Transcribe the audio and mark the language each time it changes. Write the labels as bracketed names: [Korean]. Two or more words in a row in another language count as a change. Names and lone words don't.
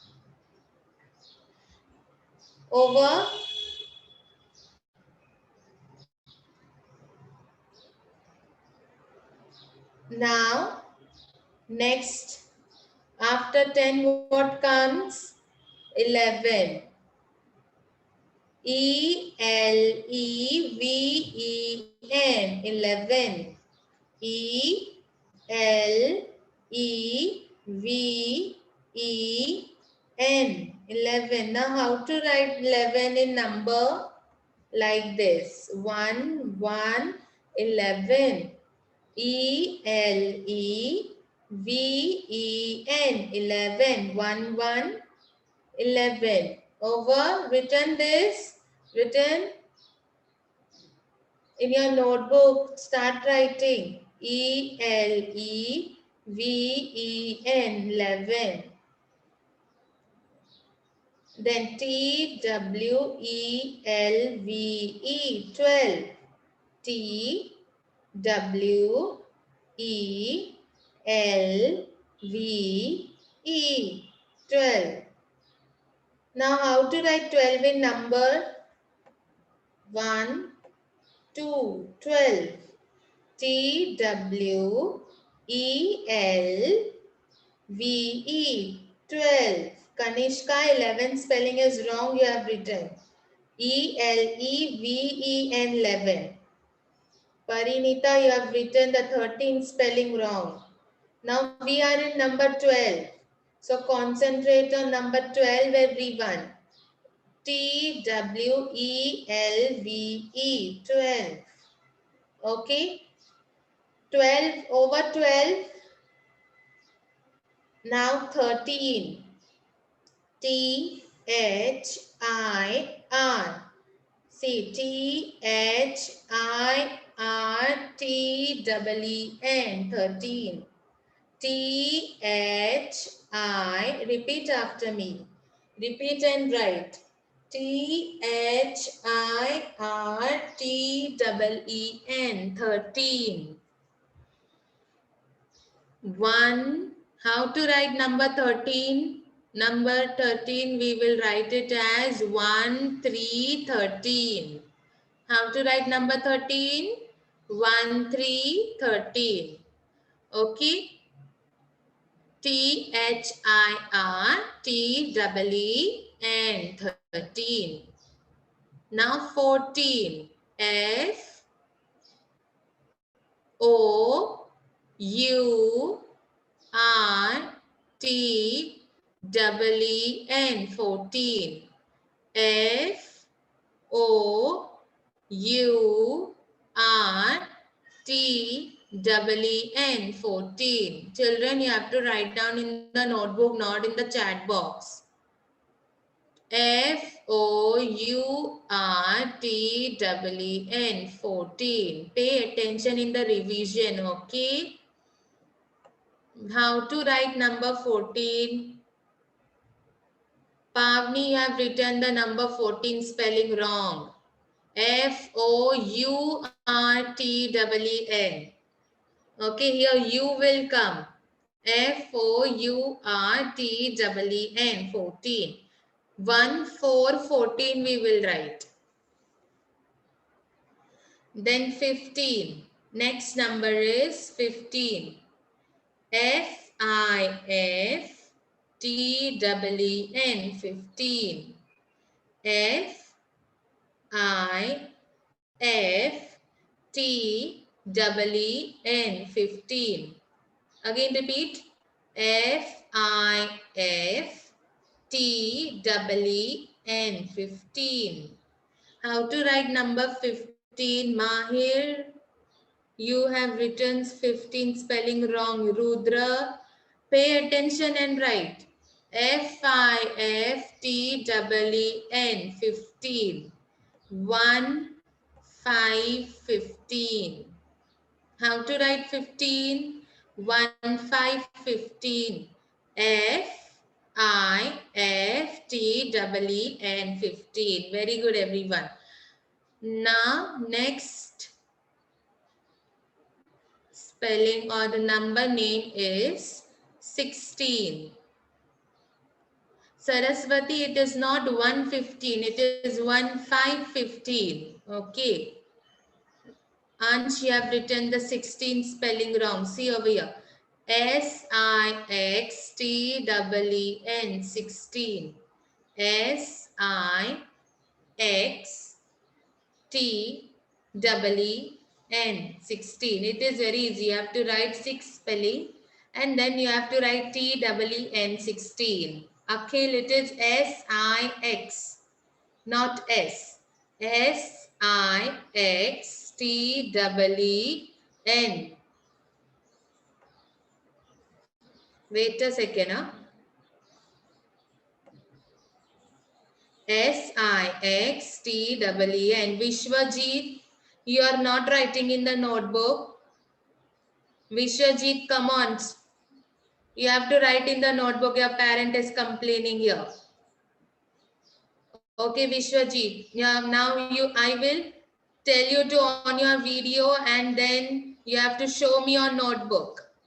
[English] Over. Now, next, after 10, what comes? 11. E-L-E-V-E-N. 11. E-L-E-V-E-N. 11. Now, how to write 11 in number? Like this. 1, 1, 11. E-L-E-V-E-N. 11. 1, 1, 11. Over. Written this. Written in your notebook. Start writing. E-L-E-V-E-N. 11. Then T-W-E-L-V-E. 12. T-W-E-L-V-E. 12. Now how to write 12 in number? 1, 2, 12. T-W-E-L-V-E. 12. Kanishka, 11 spelling is wrong. You have written E-L-E-V-E-N. 11. Parinita, you have written the 13 spelling wrong. Now we are in number 12. So concentrate on number 12, everyone. T-W-E-L-V-E. 12. Okay. 12 over 12. Now 13. T-H-I-R. See, T-H-I-R-T-E-E-N. 13. T-H-I. Repeat after me. Repeat and write. T-H-I-R-T-E-E-N. 13. 1. How to write number 13? Number 13, we will write it as 1, 3, 13. How to write number 13? 1, 3, 13. Okay. T-H-I-R-T-E-E-N. 13. Now 14. F-O-U-R-T-E-E-N. 14. F-O-U-R-T-E-E-N. 14. Children, you have to write down in the notebook, not in the chat box. F-O-U-R-T-E-E-N. 14. Pay attention in the revision, okay? How to write number 14? Pavni, you have written the number 14 spelling wrong. F-O-U-R-T-E-E-N. Okay, here U will come. F-O-U-R-T-E-E-N. 14. 1, 4, 14 we will write. Then 15. Next number is 15. F-I-F-T-E-E-N. 15. F-I-F-T-E-E-N. 15. Again repeat. F-I-F-T-E-E-N. 15. How to write number 15? Mahir, you have written 15 spelling wrong. Rudra, pay attention and write. F-I-F-T-E-E-N. 15. 1, 5, 15. How to write 15? 1, 5, 15. F-I-F-T-E-E-N. 15. Very good, everyone. Now, next spelling or the number name is 16. Saraswati, it is not 115, it is 1515. Okay. Ansh, you have written the 16 spelling wrong. See over here. S-I-X-T-E-E-N. 16. S-I-X-T-E-E-N. 16. It is very easy. You have to write 6 spelling and then you have to write T-E-E-N. 16. Akhil, it is S-I-X, not S. S-I-X-T-E-E-N. Wait a second. S-I-X-T-E-E-N. Vishwajit, you are not writing in the notebook. Vishwajit, come on. You have to write in the notebook. Your parent is complaining here. Okay, Vishwajit. Yeah, now I will tell you to on your video and then you have to show me your notebook.